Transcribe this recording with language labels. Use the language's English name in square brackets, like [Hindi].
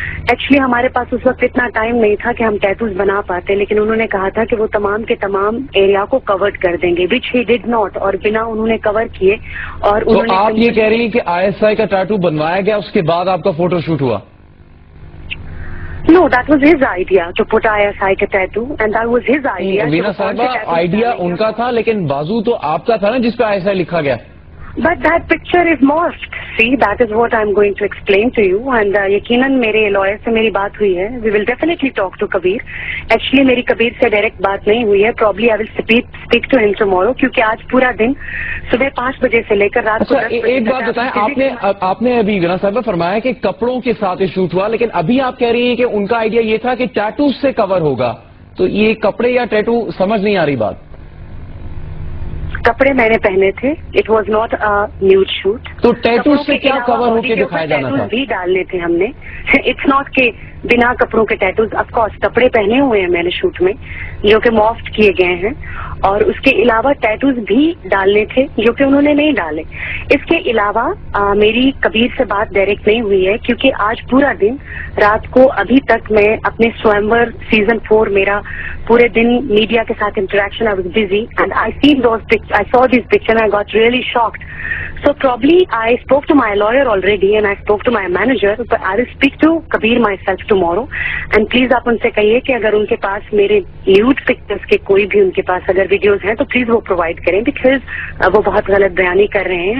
[Urdu] Actually ہمارے پاس اس وقت اتنا ٹائم نہیں تھا کہ ہم ٹیٹوز بنا پاتے, لیکن انہوں نے کہا تھا کہ وہ تمام کے تمام ایریا کو کورڈ کر دیں گے, [English] which he did not, [Urdu] اور بنا انہوں نے کور کیے. اور تو آپ یہ کہہ رہی ہیں کہ ISI کا ٹیٹو بنوایا گیا, اس کے بعد آپ کا فوٹو شوٹ ہوا؟ [English] No, that was his idea to put ISI [Urdu] کا [English] tattoo, and that was his idea. [Urdu] وینا صاحبہ, آئیڈیا ان کا تھا, لیکن بازو تو آپ کا تھا نا جس پہ ISI لکھا گیا. [English] But that picture is masked. See, that is what I'm going to explain to you. And [Urdu] یقیناً میرے لائر سے میری بات ہوئی ہے. [English] We will definitely talk to Kabir. Actually [Urdu] میری کبیر سے ڈائریکٹ بات نہیں ہوئی ہے. [English] Probably I will speak to him tomorrow. [Urdu] کیونکہ آج پورا دن صبح 5 بجے سے لے کر رات کو 10 بجے. ایک بات بتائیں, آپ نے ابھی وینا صاحبہ فرمایا کہ کپڑوں کے ساتھ شوٹ ہوا, لیکن ابھی آپ کہہ رہی ہیں کہ ان کا آئیڈیا یہ تھا کہ ٹیٹو سے کور ہوگا. تو یہ کپڑے یا ٹیٹو سمجھ نہیں آ رہی بات. کپڑے میں نے پہنے تھے. [English] It was not nude shoot. [Urdu] تو ٹیٹو سے کیا کور ہو کے دکھایا جانا تھا؟ بھی ڈالنے تھے ہم نے. [English] it's not [Urdu] کہ بنا کپڑوں کے ٹیٹوز. [English] of course [Urdu] کپڑے پہنے ہوئے ہیں میں نے شوٹ میں, جو کہ مافٹ کیے گئے ہیں, اور اس کے علاوہ ٹیٹوز بھی ڈالنے تھے جو کہ انہوں نے نہیں ڈالے. اس کے علاوہ میری کبیر سے بات ڈائریکٹ نہیں ہوئی ہے, کیونکہ آج پورا دن رات کو ابھی تک میں اپنے سوئمور سیزن 4 میرا پورے دن میڈیا کے ساتھ interaction. [English] I was busy and I saw this picture and I got really shocked. So probably I spoke to my lawyer already and I spoke to my manager, but I will speak to Kabir myself tomorrow. [Urdu] And please آپ ان سے کہیے کہ اگر ان کے پاس میرے nude pictures کے کوئی بھی ان کے پاس اگر ویڈیوز ہیں تو پلیز وہ پرووائڈ کریں, بیکاز وہ بہت غلط بیانی کر رہے ہیں.